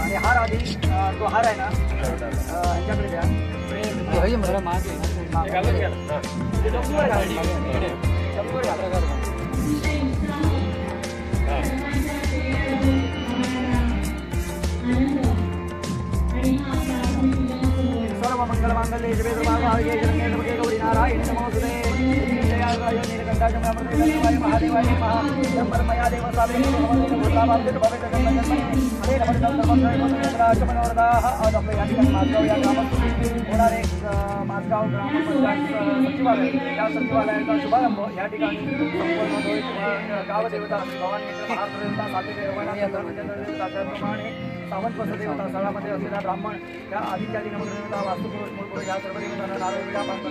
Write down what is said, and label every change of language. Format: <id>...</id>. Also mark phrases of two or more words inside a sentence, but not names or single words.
<mr>आणि हार आधी तो हार आहे ना यांच्याकडे द्या.</mr> <sa>सर्व मंगल मांगल्ये शिवे सर्वार्थे शरण्ये गौरी नारायणी नमोस्तुते. नीलकंठाय महादेवाय नमः. ब्रह्मया देव सावे भूतावाप्ते भवेत जन्मजन्मनि. हरे नमः.</sa> <mr>आज आपल्या या ठिकाणी माझगाव या गावात होणारे माझगाव ग्रामपंचायत सचिवालय, या सचिवालयाचा शुभारंभ या ठिकाणी संपूर्ण गावदेवता भवानी महादेवता त्याप्रमाणे सावंत वसदेवता स्थळामध्ये असलेला ब्राह्मण या आदित्य नमदेवता वास्तुपुरुष मूळपुरुष या सर्व देवतांना नारळ विडा बांधतात.</mr>